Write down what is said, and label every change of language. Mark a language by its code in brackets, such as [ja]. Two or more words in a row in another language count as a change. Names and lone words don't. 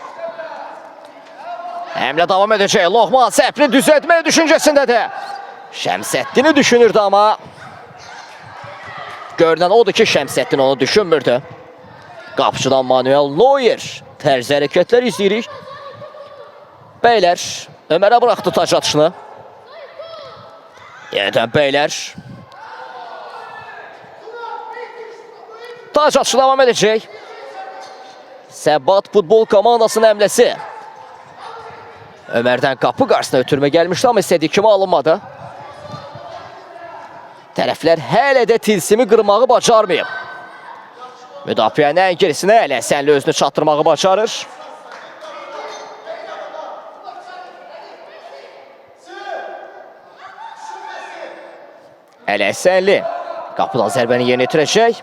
[az] Həmlə davam edəcək. Loğman səhvini düzəltmək düşüncəsindədir. Şəmsəddini düşünürdü, amma görünən odur ki, Şəmsəddin onu düşünmürdü. Qapıcıdan Manuel Neuer tərz hərəkətlər izləyirik. [tr] Beyler Ömer'e bıraktı taç atışını. Yeniden Beyler. Taç atışı devam edecek. [az] Səbat futbol komandasının həmləsi. Ömer'den kapı qarşısına ötürmə gəlmişdi, amma istədiyi kimi alınmadı. Tərəflər hələ də tilsimi qırmağı bacarmayıb. Müdafiənin ən gerisinə Ələsənli özünü çatdırmağı bacarır. Ələsənli qapıdan zərbəni yerinə yetirəcək.